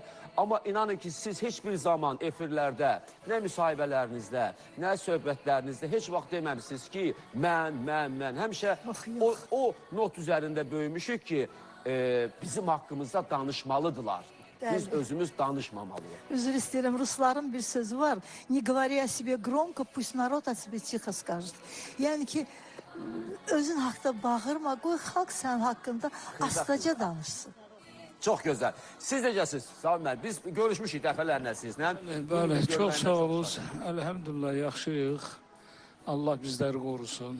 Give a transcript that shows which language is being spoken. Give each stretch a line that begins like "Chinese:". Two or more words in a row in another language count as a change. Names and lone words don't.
Azerbaijani: Amma inanın ki, siz heç bir zaman efirlərdə, nə müsahibələrinizdə, nə söhbətlərinizdə heç vaxt deməmişsiniz ki, mən. Həmişə o not üzərində böyümüşük ki, bizim haqqımızda danışmalıdırlar. Biz özümüz danışmamalıyıq. Üzr istəyirəm, Rusların bir sözü var.
Russian: Не говори о себе громко, пусть народ о себе тихо скажет.
Azerbaijani: Yəni ki, özün haqqda bağırma, qoy xalq sənin haqqında astaca danışsın. Çox gözəl. Siz necəsiniz? Sağ olun, biz görüşmüşük dəfələrlə sizlə. Bəli, çox sağ olun. Əlhəmdülillah, yaxşıyıq. Allah bizləri qorusun.